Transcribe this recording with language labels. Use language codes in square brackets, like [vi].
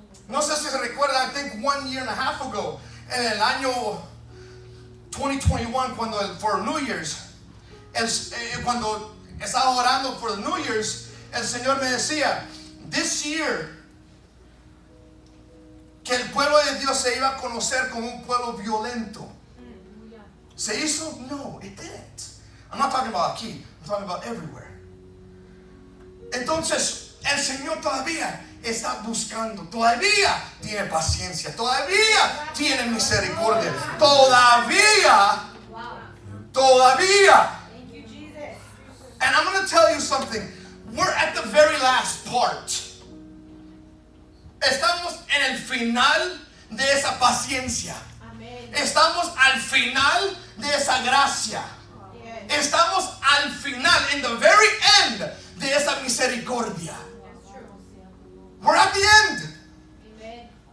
[es] No sé si se recuerdan, [en] I think 1 year and a half ago, [es] en el año 2021, cuando [en] for New Year's, [es] cuando estaba orando [en] for the New Year's, [es] el Señor me decía, [en] this year, [es] que el pueblo de Dios se iba a conocer como un pueblo violento. ¿Se hizo? No, [en] it didn't. I'm not talking about aquí, I'm talking about everywhere. [es] Entonces, el Señor todavía está buscando, todavía tiene paciencia, todavía tiene misericordia, todavía. [en] And I'm going to tell you something. We're at the very last part. [es] Estamos en el final de esa paciencia. Estamos al final de esa gracia. Estamos al final, [en] in the very end, [es] de esa misericordia. [en] We're at the end.